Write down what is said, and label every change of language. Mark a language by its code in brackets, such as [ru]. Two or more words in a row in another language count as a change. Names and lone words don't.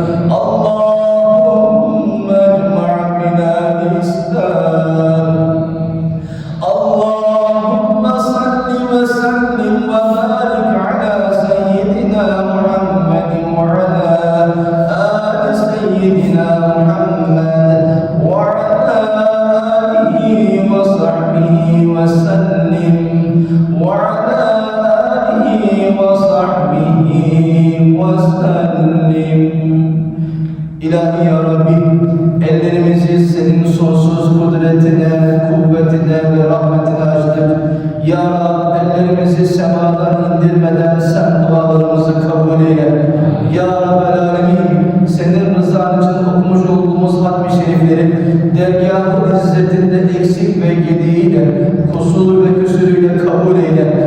[ar] اللهم اجمع بلاد الإسلام اللهم صل وسلم وبارك على سيدنا محمد وعلى آل سيدنا محمد وعلى آله وصحبه وسلم وعلى آله وصحبه وسلم [tr] İlahi [ar] يا ربي, [tr] ellerimizi senin sonsuz kudretine, kuvvetine ve rahmetine açtık. [ar] يا ربي, [tr] ellerimizi semadan indirmeden sen dualarımızı kabul eyle. [ar] يا رب العالمين, [tr] senin rızan için okumuş olduğumuz hatmi şerifleri dergâh-ı izzetinde eksik ve gediğiyle, kusur ve küsürüyle kabul eyle.